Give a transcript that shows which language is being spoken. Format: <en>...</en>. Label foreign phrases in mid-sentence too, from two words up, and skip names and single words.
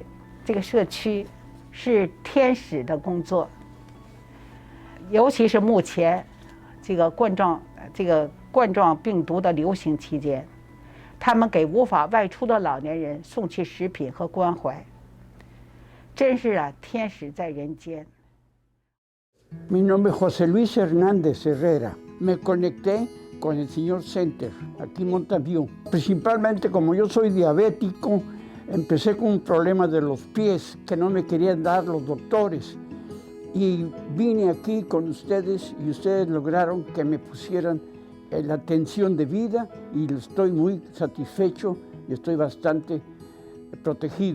<zh>这个社区是天使的工作，尤其是目前这个冠状病毒的流行期间，他们给无法外出的老年人送去食品和关怀，真是天使在人间。</zh> <es>Mi nombre es José Luis Hernández Herrera. Me conecté con el señor Center, aquí en Mountain Principalmente como yo soy diabético, empecé con un problema de los pies que no me querían dar los doctores. Y vine aquí con ustedes y ustedes lograron que me pusieran la atención de vida y estoy muy satisfecho y estoy bastante protegido.</es>